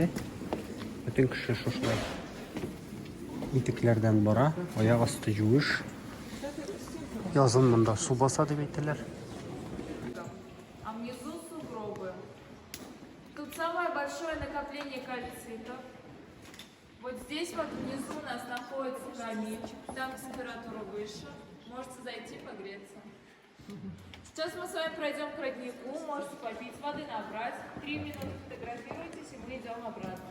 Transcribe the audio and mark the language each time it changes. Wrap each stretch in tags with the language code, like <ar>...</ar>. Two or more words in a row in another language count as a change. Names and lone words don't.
<tt>Бөтен кеше шушылай итекләрдән бара, аяк асты юеш. Язын монда су баса дип әйтәләр.</tt> <ru>А внизу сугробы. Тут самое большое накопление кальцита. Вот здесь вот внизу у нас находится каминчик, там температура выше, можете зайти погреться. Сейчас мы с вами пройдем к роднику, можете попить воды, набрать, 3 минуты фотографируйтесь, и мы идем обратно.</ru>